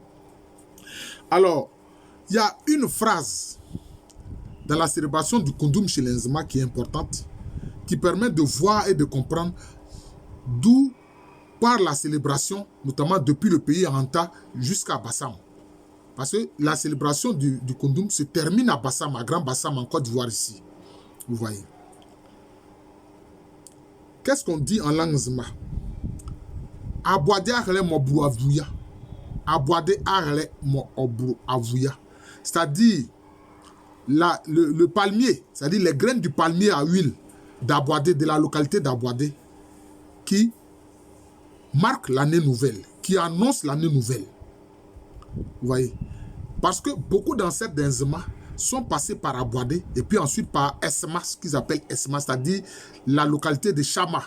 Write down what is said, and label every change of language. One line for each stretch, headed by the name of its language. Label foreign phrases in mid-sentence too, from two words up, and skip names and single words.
French: Alors, il y a une phrase dans la célébration du Kundum chez l'Inzema qui est importante, qui permet de voir et de comprendre d'où part la célébration, notamment depuis le pays Aranta jusqu'à Bassam. Parce que la célébration du Kundum se termine à Bassam, à Grand Bassam, en Côte d'Ivoire ici. Vous voyez. Qu'est-ce qu'on dit en langue Nzema?
Nzima: Aboade arele mobru avuya. Aboade arele mobru avuya.
French: C'est-à-dire le palmier, c'est-à-dire les graines du palmier à huile d'Aboade, de la localité d'Aboade, qui marque l'année nouvelle, qui annonce l'année nouvelle. Vous voyez. Parce que beaucoup d'ancêtres d'Inzema sont passés par Aboade et puis ensuite par Esma, ce qu'ils appellent Esma, c'est-à-dire la localité de Chama.